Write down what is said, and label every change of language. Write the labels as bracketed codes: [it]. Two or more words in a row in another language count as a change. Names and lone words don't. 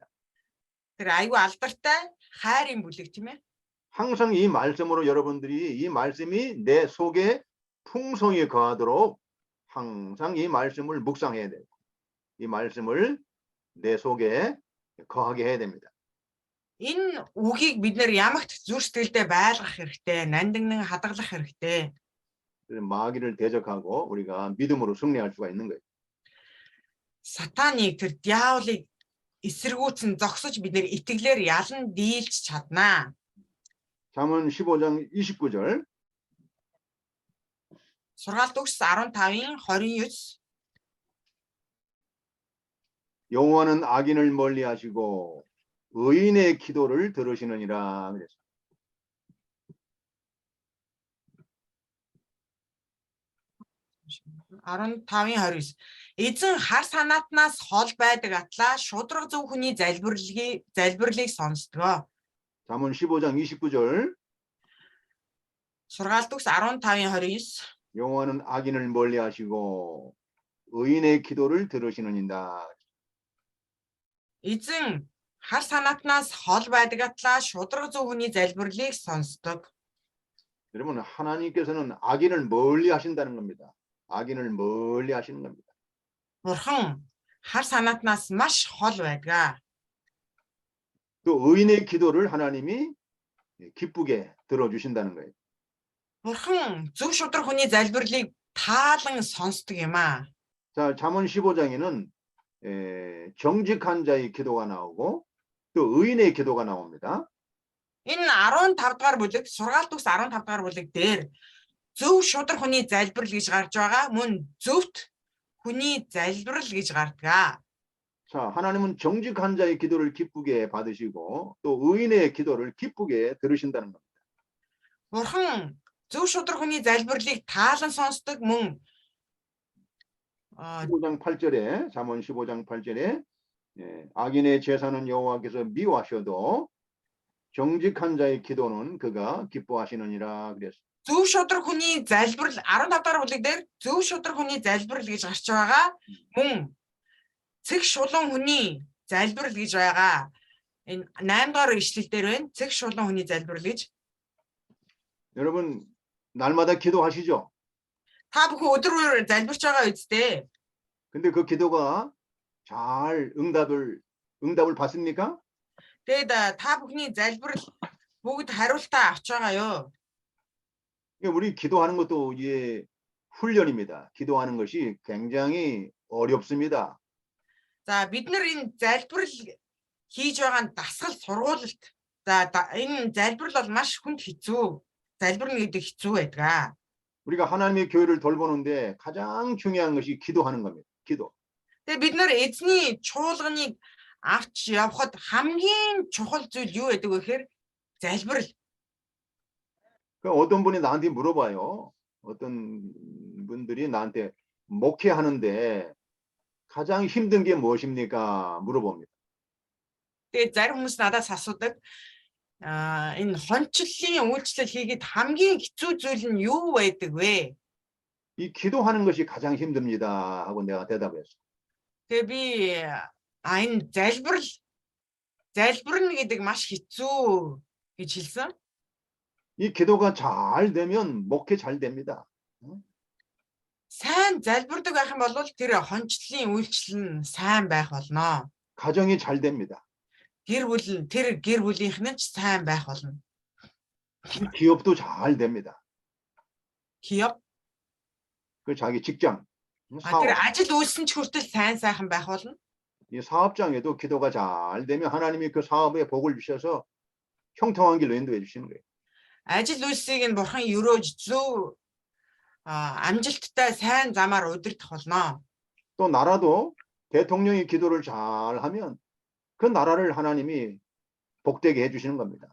[mn] Тэр айгүй алдартай хайрын бүлэг тийм ээ. [ko] 항상 이 말씀으로 여러분들이 이 말씀이 내 속에 풍성히 거하도록 항상 이 말씀을 묵상해야 돼요. 이 말씀을 내 속에 거하게 해야 됩니다. [mn] Энэ үгийг бид нэр ямагт зүрх сэтгэлдээ байлгах хэрэгтэй, нандиннан хадгалах хэрэгтэй. [ko] 마귀를 대적하고 우리가 믿음으로 승리할 수가 있는 거예요. [mn] Сатаныг тэр диаволыг эсэргүүцэн зогсож бид нэр итгэлээр ялан дийлж чаднаа. [ko] 잠언 15장 29절. [mn] Сургаалт өгс 15-ын 29. [ko] 여호와는 악인을 멀리하시고 의인의 기도를 들으시느니라 그랬어요. [mn] Эзэн хар санаатнаас хол байдаг атлаа шудраг зөв хүний залбирлыг сонсдгоо. [ko] 잠언 15장 29절. [mn] Сургаалт өгс 15-ын 29. [ko] 여호와는 악인을 멀리하시고 의인의 기도를 들으시느니라. [mn] Эзэн хар санаатнаас хол байдаг атлаа шудраг зөв хүний залбирлыг сонсдог. [ko] 여러분 하나님께서는 악인을 멀리 하신다는 겁니다. 악인을 멀리 하시는 겁니다. [mn] Бурхан хар санаатнаас маш хол байдаг. [ko] 또 의인의 기도를 하나님이 기쁘게 들어주신다는 거예요. [mn] Бурхан зөв шудраг хүний залбирлыг таалан сонсдог юм аа. [ko] 자, 잠언 15장에는 정직한 자의 기도가 나오고 또 의인의 기도가 나옵니다. [mn] Энэ 15 дугаар бүлэг, сургаалт өгс 15 дугаар бүлэг дээр зөв шудраг хүний залбирал гэж гарч байгаа. Мөн зөвхт хүний залбирал гэж гардаг. [ko] 자, 하나님은 정직한 자의 기도를 기쁘게 받으시고 또 의인의 기도를 기쁘게 들으신다는 겁니다. [mn] Бурхан зөв шудраг хүний залбирлыг таалан сонсдог мөн [ko] 15장 8절에 잠언 15장 8절에 악인의 제사는 여호와께서 미워하셔도 정직한 자의 기도는 그가 기뻐하시느니라 그랬어요. [mn] зөв шудраг хүний залбирал 15 дугаар бүлэг дээр зөв шудраг хүний залбирал гэж гарч байгаа. Мөн цэг шулуун хүний залбирал гэж байгаа. Энэ 8 дугаар ишлэл дээр байна. цэг шулуун хүний залбирал гэж. [ko] 여러분 날마다 기도하시죠? [mn] Та бүхэн өдөр бүр залбирч байгаа үсттэй. [ko] 근데 그 기도가 잘 응답을 받습니까? [mn] Тэгээд та бүхний залбирал бүгд хариултаа авч байгаа юу? [ko] 우리 기도하는 것도 이게 훈련입니다. 기도하는 것이 굉장히 어렵습니다. [mn] За бид нар энэ залбирал хийж байгаа нь дасгал сургуулалт. За энэ залбирал бол маш хүнд хэцүү. залбирна гэдэг хэцүү байдаг. [ko] 우리가 하나님의 교회를 돌보는데 가장 중요한 것이 기도하는 겁니다. 기도. [mn] Тэгээ бид нар эзний чуулганыг авч явхад хамгийн чухал зүйл юу гэдэг вэ гэхээр залбирал. [ko] 어떤 분이 나한테 물어봐요. 어떤 분들이 나한테 목회하는데 가장 힘든 게 무엇입니까? 물어봅니다. [mn] Тэгээ зарим хүмүүс надаас асуудаг. Энэ хончлолын үйлчлэл хийгээд хамгийн хэцүү зүйл нь юу байдаг вэ? [ko] 이 기도하는 것이 가장 힘듭니다. 하고 내가 대답했어. [mn] Тэгээ би энэ залбирна гэдэг маш хэцүү гэж хэлсэн. [ko] 이 기도가 잘 되면 목회 잘 됩니다. [mn] сайн залбирдаг байх юм бол тэр хончлын үйлчлэл нь сайн байх болно. [ko] 가정이 잘 됩니다. [mn] Тэр гэр бүлийнх нь ч сайн байх болно. [ko] 기업도 잘 됩니다. 기업 그 자기 직장, 사업, [mn] тэр ажил үйлсэн ч хүртэл сайхан байх болно. [ko] 이 사업장에도 기도가 잘 되면 하나님이 그 사업에 복을 주셔서 형통한 길로 인도해 주시는 거예요. [mn] Ажил үйлсийг нь бурхан өрөөж зөв амжилттай сайн замаар удирдах болно. [ko] 또 나라도 대통령이 기도를 잘 하면 그 나라를 하나님이 복되게 해 주시는 겁니다.